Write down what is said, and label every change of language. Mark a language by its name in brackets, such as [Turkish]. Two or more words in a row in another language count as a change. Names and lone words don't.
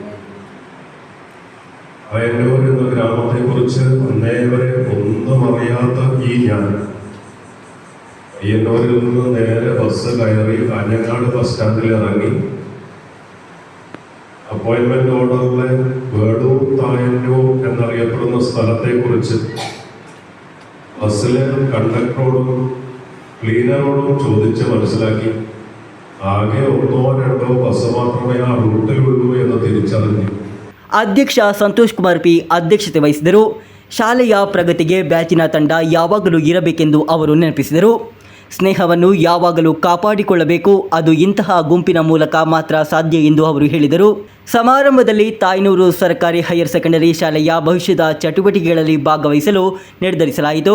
[Malayalam] അയന്നൂർ എന്ന ഗ്രാമത്തെക്കുറിച്ച് അന്നേ വരെ ഒന്നും അറിയാത്ത ഈ ഞാൻ അയ്യന്നൂരിൽ നിന്ന് നേരെ ബസ് കയറി കാഞ്ഞങ്ങാട് [English] bus standil [Malayalam] ഇറങ്ങി [English] appointment orderile [Malayalam] വേടൂർ തായന്നൂർ എന്നറിയപ്പെടുന്ന സ്ഥലത്തെക്കുറിച്ച് ബസ്സിലെ കണ്ടക്ടറോടും ക്ലീനറോടും ചോദിച്ച് മനസ്സിലാക്കി. ആകെ 1-2 ബസ് മാത്രമേ ആ റൂട്ടിലുള്ളൂ എന്ന് തിരിച്ചറിഞ്ഞു. [Kannada] ಅಧ್ಯಕ್ಷ ಸಂತೋಷ್ ಕುಮಾರ್ ಪಿ ಅಧ್ಯಕ್ಷತೆ ವಹಿಸಿದರು. ಶಾಲೆಯ ಪ್ರಗತಿಗೆ ಬ್ಯಾಚಿನ ತಂಡ ಯಾವಾಗಲೂ ಇರಬೇಕೆಂದು ಅವರು ನೆನಪಿಸಿದರು. ಸ್ನೇಹವನ್ನು ಯಾವಾಗಲೂ ಕಾಪಾಡಿಕೊಳ್ಳಬೇಕು, ಅದು ಇಂತಹ ಗುಂಪಿನ ಮೂಲಕ ಮಾತ್ರ ಸಾಧ್ಯ ಎಂದು ಅವರು ಹೇಳಿದರು. ಸಮಾರಂಭದಲ್ಲಿ ತಾಯ್ನೂರು ಸರ್ಕಾರಿ ಹೈಯರ್ ಸೆಕೆಂಡರಿ ಶಾಲೆಯ ಭವಿಷ್ಯದ ಚಟುವಟಿಕೆಗಳಲ್ಲಿ ಭಾಗವಹಿಸಲು ನಿರ್ಧರಿಸಲಾಯಿತು.